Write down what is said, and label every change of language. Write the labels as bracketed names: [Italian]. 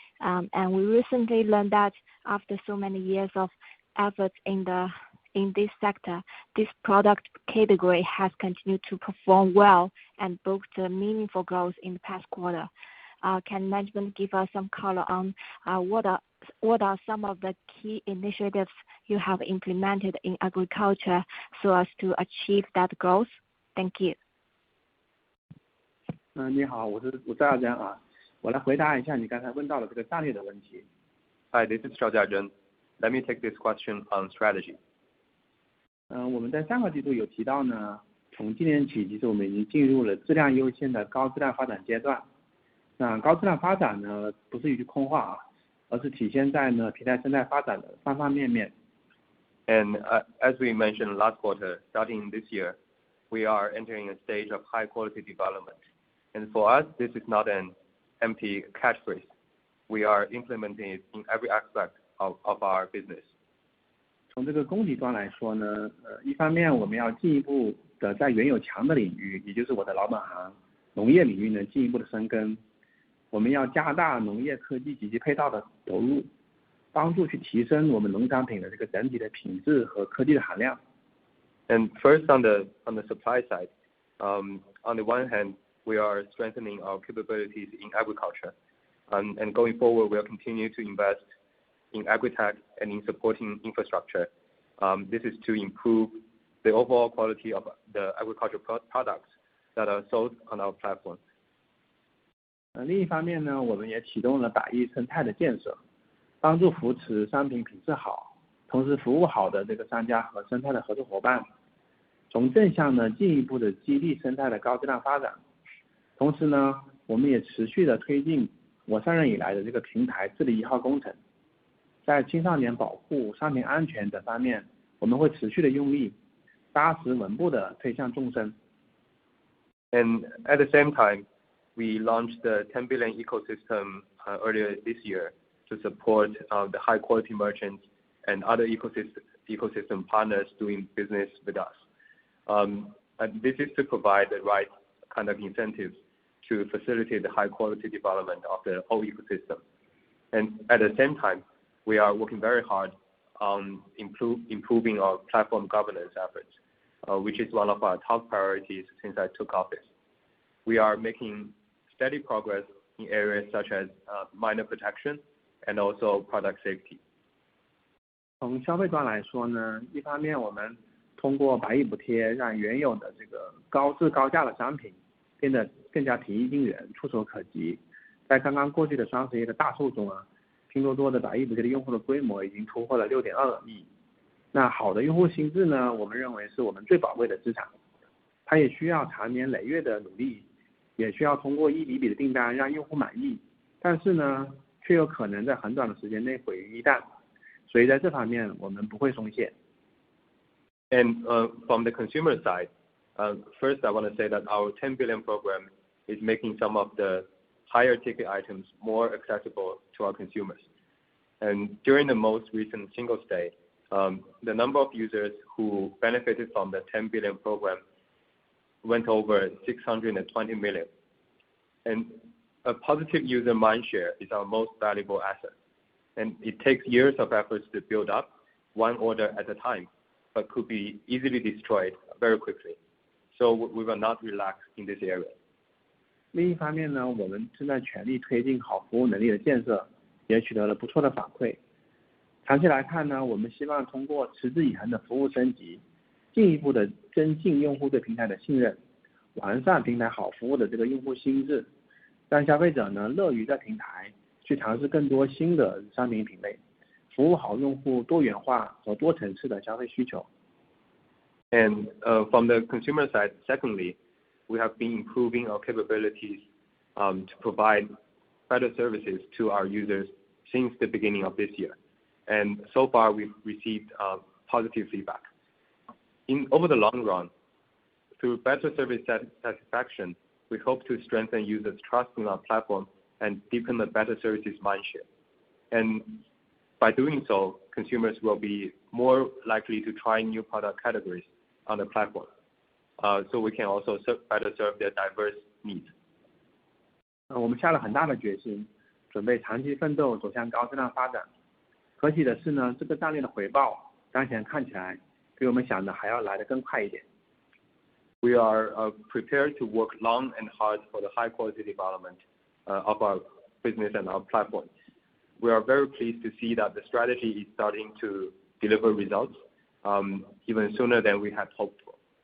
[English] And we recently learned that after so many years of efforts in this sector, this product category has continued to perform well and booked meaningful growth in the past quarter. Can management give us some color on what are some of the key initiatives you have implemented in agriculture so as to achieve that growth? Thank you. [Chinese] 你好，我是赵家珍啊，我来回答一下你刚才问到的这个战略的问题。 [English] Hi, this is Zhao Jiazhen. Let me take this question on strategy. [Chinese] 我们在上个季度有提到呢，从今年起，其实我们已经进入了质量优先的高质量发展阶段。那高质量发展呢，不是一句空话啊，而是体现在呢平台生态发展的方方面面。 [English] And as we mentioned last quarter, starting this year, we are entering a stage of high quality development. And for us, this is not an empty catchphrase. We are implementing it in every aspect of our business. [Chinese] 从这个供给端来说呢，一方面我们要进一步的在原有强的领域，也就是我的老本行农业领域呢进一步的深耕。我们要加大农业科技及其配套的投入，帮助去提升我们农产品的这个整体的品质和科技的含量。 [English] And first on the supply side, on the one hand, we are strengthening our capabilities in agriculture, and going forward, we'll continue to invest in agri-tech and in supporting infrastructure. This is to improve the overall quality of the agricultural products that are sold on our platform. [Chinese] 另一方面呢，我们也启动了百亿生态的建设，帮助扶持商品品质好，同时服务好的这个商家和生态的合作伙伴，从正向呢进一步的激励生态的高质量发展。同时呢，我们也持续的推进我上任以来的这个平台治理1号工程，在青少年保护、商品安全等方面，我们会持续的用力，扎实稳步的推向纵深。 [English] And at the same time, we launched the 10 billion ecosystem earlier this year to support the high quality merchants and other ecosystem partners doing business with us. And this is to provide the right kind of incentives to facilitate the high quality development of the whole ecosystem. And at the same time, we are working very hard on improving our platform governance efforts, which is one of our top priorities since I took office. We are making steady progress in areas such as minor protection and also product safety. [Chinese] 从消费端来说呢，一方面我们通过百亿补贴，让原有的这个高质高价的商品变得更加平易近人、触手可及。在刚刚过去的双十一的大促中啊，拼多多的百亿补贴的用户的规模已经突破了6.2亿。那好的用户心智呢，我们认为是我们最宝贵的资产，它也需要长年累月的努力，也需要通过一笔笔的订单让用户满意，但是呢，却有可能在很短的时间内毁于一旦。所以在这方面，我们不会松懈。 [English] And from the consumer side, first I want to say that our 10 billion program is making some of the higher ticket items more accessible to our consumers. And during the most recent Singles Day, the number of users who benefited from the 10 billion program went over 620 million. And a positive user mindshare is our most valuable asset. And it takes years of efforts to build up, one order at a time, but could be easily destroyed very quickly. So we will not relax in this area. [Chinese] 另一方面呢，我们正在全力推进好服务能力的建设，也取得了不错的反馈。长期来看呢，我们希望通过持之以恒的服务升级，进一步的增进用户对平台的信任，完善平台好服务的这个用户心智，让消费者呢乐于在平台去尝试更多新的商品品类，服务好用户多元化和多层次的消费需求。 [English] And from the consumer side, secondly, we have been improving our capabilities to provide better services to our users since the beginning of this year. And so far, we've received positive feedback. Over the long run, through better service satisfaction, we hope to strengthen users' trust in our platform and deepen the better services mindshare. And by doing so, consumers will be more likely to try new product categories on the platform. So we can also better serve their diverse needs. [Chinese] 我们下了很大的决心，准备长期奋斗走向高质量发展。可喜的是呢，这个战略的回报当前看起来比我们想的还要来得更快一点。 [English] We are prepared to work long and hard for the high quality development of our business and our platform. We are very pleased to see that the strategy is starting to deliver results even sooner than we had hoped for.